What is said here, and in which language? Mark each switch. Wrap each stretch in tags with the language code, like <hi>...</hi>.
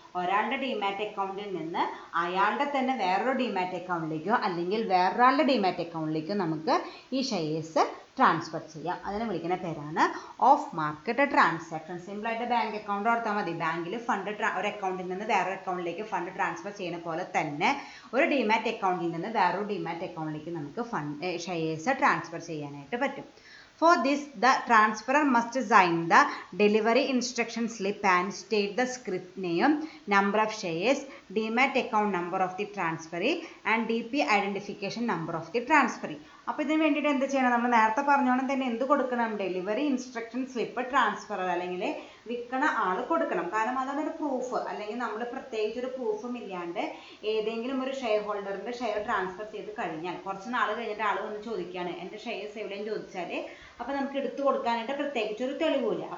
<ml>ഒരാളുടെ ഡിമാറ്റ് അക്കൗണ്ടിൽ നിന്ന് അയാളുടെ തന്നെ വേറൊരു ഡിമാറ്റ് അക്കൗണ്ടിലേക്കോ അല്ലെങ്കിൽ വേറൊരാളുടെ ഡിമാറ്റ് അക്കൗണ്ടിലേക്കോ നമുക്ക് ഈ ഷെയർസ് ട്രാൻസ്ഫർ ചെയ്യാം. അതിനെ വിളിക്കുന്ന പേരാണ് ഓഫ് മാർക്കറ്റ് ട്രാൻസാക്ഷൻ. സിമ്പിളായിട്ട് ബാങ്ക് അക്കൗണ്ട് ഓർത്താൽ മതി. ബാങ്കിൽ ഫണ്ട് ഒരു അക്കൗണ്ടിൽ നിന്ന് വേറൊരു അക്കൗണ്ടിലേക്ക് ഫണ്ട് ട്രാൻസ്ഫർ ചെയ്യുന്ന പോലെ തന്നെ ഒരു ഡിമാറ്റ് അക്കൗണ്ടിൽ നിന്ന് വേറൊരു ഡിമാറ്റ് അക്കൗണ്ടിലേക്ക് നമുക്ക് ഷെയർസ് ട്രാൻസ്ഫർ ചെയ്യാനായിട്ട് പറ്റും.</ml> <en>For this, the transferor must sign the delivery instruction slip and state the script name, number of shares, demat account number of the transferee and DP identification number of the transferee.</en> <ml>അപ്പോൾ ഇതിന് വേണ്ടിയിട്ട് എന്ത് ചെയ്യണം? നമ്മൾ നേരത്തെ പറഞ്ഞോണം തന്നെ എന്ത് കൊടുക്കണം? ഡെലിവറി ഇൻസ്ട്രക്ഷൻ സ്ലിപ്പ് ട്രാൻസ്ഫറർ അല്ലെങ്കിൽ വിൽക്കണ ആൾ കൊടുക്കണം. കാരണം അതാണ് ഒരു പ്രൂഫ്. അല്ലെങ്കിൽ നമ്മൾ പ്രത്യേകിച്ച് ഒരു പ്രൂഫും ഇല്ലാണ്ട് ഏതെങ്കിലും ഒരു ഷെയർ ഹോൾഡറിൻ്റെ ഷെയർ ട്രാൻസ്ഫർ ചെയ്ത് കഴിഞ്ഞാൽ കുറച്ച് നാൾ കഴിഞ്ഞിട്ട് ആൾ വന്ന് ചോദിക്കുകയാണ് എൻ്റെ ഷെയർസ് എവിടെയും ചോദിച്ചാൽ അപ്പോൾ നമുക്ക് എടുത്തു കൊടുക്കാനായിട്ട് പ്രത്യേകിച്ച് ഒരു തെളിവില്ല.</ml>